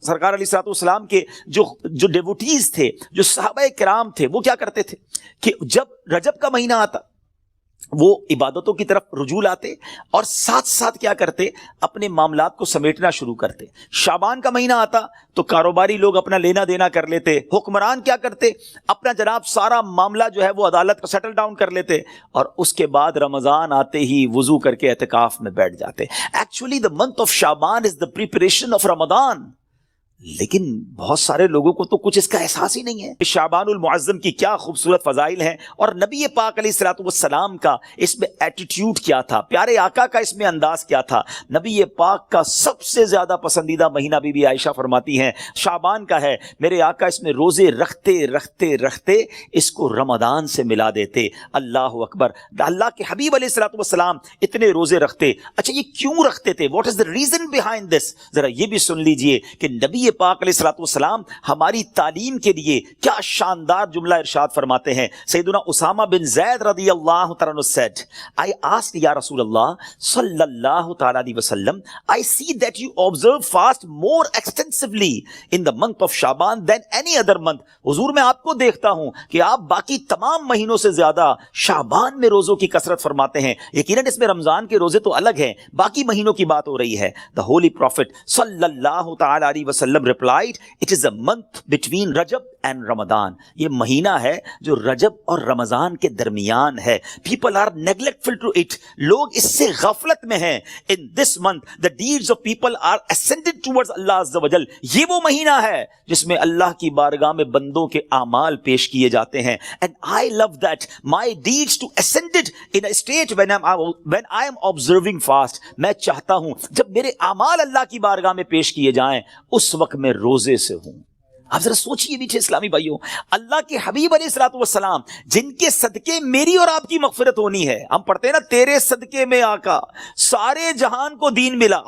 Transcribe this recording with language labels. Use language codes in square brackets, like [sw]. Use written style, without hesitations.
[ur] سرکار علیہ الصلوۃ والسلام کے جو ڈیوٹیز تھے، جو صحابہ کرام تھے، وہ کیا کرتے تھے کہ جب رجب کا مہینہ آتا وہ عبادتوں کی طرف رجوع لاتے اور ساتھ ساتھ کیا کرتے، اپنے معاملات کو سمیٹنا شروع کرتے. شعبان کا مہینہ آتا تو کاروباری لوگ اپنا لینا دینا کر لیتے، حکمران کیا کرتے، اپنا جناب سارا معاملہ جو ہے وہ عدالت کا سیٹل ڈاؤن کر لیتے، اور اس کے بعد رمضان آتے ہی وضو کر کے اعتکاف میں بیٹھ جاتے. [en] Actually the month of Shaban is the preparation of Ramadan. [ur] لیکن بہت سارے لوگوں کو تو کچھ اس کا احساس ہی نہیں ہے. شعبان المعظم کی کیا خوبصورت فضائل ہیں، اور نبی پاک علیہ الصلوۃ والسلام کا اس میں ایٹیٹیوڈ کیا تھا، پیارے آقا کا اس میں انداز کیا تھا. نبی پاک کا سب سے زیادہ پسندیدہ مہینہ بی بی عائشہ فرماتی ہیں شعبان کا ہے. میرے آقا اس میں روزے رکھتے رکھتے رکھتے اس کو رمضان سے ملا دیتے. اللہ اکبر. اللہ کے حبیب علیہ الصلوۃ والسلام اتنے روزے رکھتے. اچھا یہ کیوں رکھتے تھے؟ [en] What is the reason behind this? [ur] ذرا یہ بھی سن لیجئے کہ نبی پاک علیہ الصلوۃ والسلام ہماری تعلیم کے لیے کیا شاندار جملہ ارشاد فرماتے ہیں. [en] سیدنا Usama bin Zaid رضی اللہ تعالیٰ عنہ said, I asked یا رسول اللہ صلی اللہ تعالیٰ علیہ وسلم, I see that you observe fast more extensively in the month of Shaban than any other month. [ur] حضور میں آپ کو دیکھتا ہوں کہ آپ باقی تمام مہینوں سے زیادہ شعبان میں روزوں کی کثرت فرماتے ہیں. یقیناً اس میں رمضان کے روزے تو الگ ہیں, باقی مہینوں کی بات ہو رہی ہے. [en] The Holy Prophet صلی اللہ تعالیٰ علیہ وسلم replied, it is a month between Rajab and Ramadan. [ur] یہ مہینہ ہے جو رجب اور رمضان کے درمیان ہے. [en] People are neglectful to it. [ur] لوگ اس سے غفلت میں ہیں. [en] In this month the deeds of people are ascended towards Allah Azza wa Jal. [ur] یہ وہ مہینہ ہے جس میں اللہ کی بارگاہ میں بندوں کے اعمال پیش کیے جاتے ہیں. [en] And I love that my deeds to ascended in a state when I am observing fast. [ur] میں چاہتا ہوں جب میرے اعمال اللہ کی بارگاہ میں پیش کیے جائیں اس وقت میں روزے سے ہوں. آپ ذرا سوچئے میٹھے اسلامی بھائیوں, اللہ کے حبیب علیہ الصلوۃ والسلام جن کے صدقے میری اور آپ کی مغفرت ہونی ہے. ہم پڑھتے ہیں نا, تیرے صدقے میں آقا سارے جہان کو دین ملا.